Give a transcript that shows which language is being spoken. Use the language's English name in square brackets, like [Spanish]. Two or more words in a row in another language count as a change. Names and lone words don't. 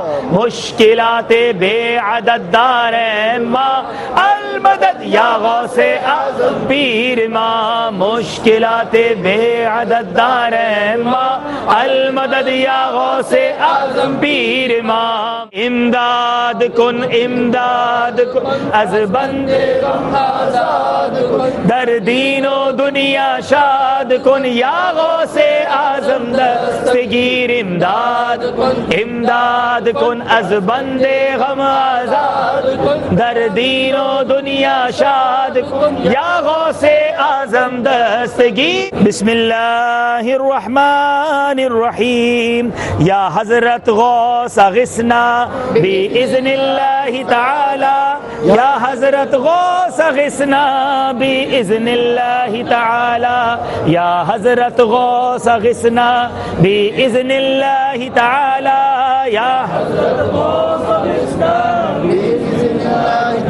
[Persian] مشکلات بے عدد داریں ماں المدد یا غوث اعظم پیر ماں. مشکلات بے عدد داریں ماں المدد یا غوث اعظم پیر ماں. امداد کن امداد کن از بندے غم آزاد کن در دین و دنیا شاد کن. یا غوث اعظم دستگیر امداد کن امداد کن از بندے غم آزاد کن در دین و دنیا شاد کن. یا غوث اعظم دستگیر. [Arabic] بسم اللہ الرحمن الرحیم. یا حضرت غوث اغثنا بإذن اللہ تعالی یا حضرت غوث غثنا بإذن اللہ تعالی، یا حضرت غوث غثنا بإذن اللہ تعالی، یا حضرت غوث غثنا بإذن اللہ۔